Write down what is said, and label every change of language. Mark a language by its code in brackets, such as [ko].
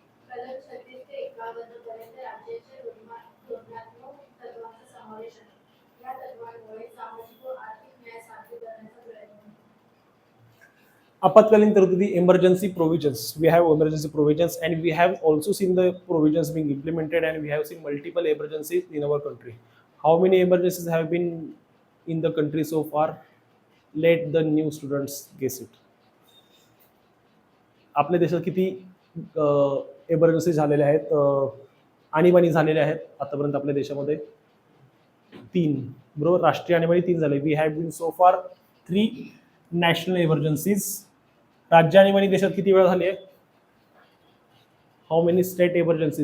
[mr] कलम 36 ते 51 पर्यंत राज्याच्या धोरणात्मक तत्त्वांचा समावेश आहे. या तत्त्वांमुळे सामाजिक व आर्थिक न्याय साध्य करण्याचा प्रयत्न होतो. Apatkalin Tartudi [en] emergency provisions. We have emergency provisions and we have also seen the provisions being implemented and we have seen multiple emergencies in our country. How many emergencies have been in the country so far? Let the new students guess it. [mr] आपल्या देशात किती emergency झालेल्या आहेत, आणीबाणी झालेल्या आहेत आतापर्यंत आपल्या देशामध्ये? 3. बरोबर, राष्ट्रीय आणीबाणी 3 झाले. [en] We have been so far 3 national emergencies. [mr] राज्य आणीबाणी देशात किती वेळा झाली आहे? [en] How many state emergency?